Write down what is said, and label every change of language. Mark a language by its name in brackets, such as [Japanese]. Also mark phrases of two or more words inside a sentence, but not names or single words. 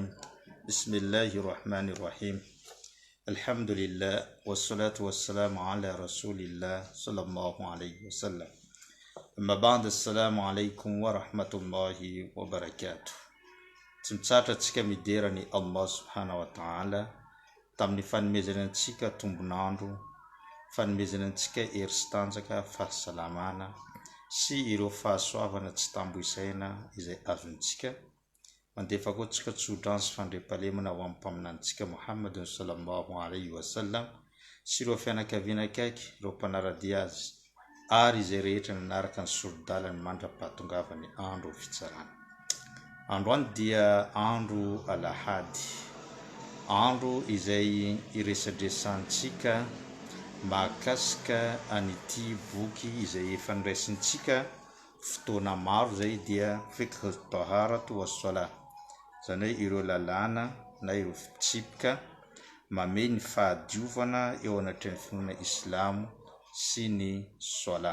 [Arabic] بسم الله الرحمن الرحيم. الحمد لله والصلاة والسلام على رسول الله صلى الله عليه وسلم. أما بعد السلام عليكم ورحمة الله وبركاته. [Malagasy] Tsimitsaratsika miderany Allah [Arabic] سبحانه وتعالى [Malagasy] tamin'ny fanomezanantsika tombonandro, fanomezanantsika hery sy tanjaka, fahasalamana sy ireo fahasoavana tsy tamboisaina izay azontsika. Mandefa koa tsodrano sy fandriampahalemana ho amin'ny mpaminantsika Muhammadin [Arabic] صلى الله عليه وسلم [Malagasy] sy ireo fianakaviana akaiky, ireo mpanaradia azy ary izay rehetra nanaraka ny sordalany mandra-pahatongavany andro fitsarana. Androany dia andro alahady, andro izay iresadresantsika mahakasika an'ity boky izay efa niraisintsika fotoana maro zay dia [Arabic] فقه الطهارة والصلاة, [Malagasy] zany hoe ireo lalàna na ireo fitsipika mame ny fahadiovana eo anatrin'ny finoana islamo sy ny sola.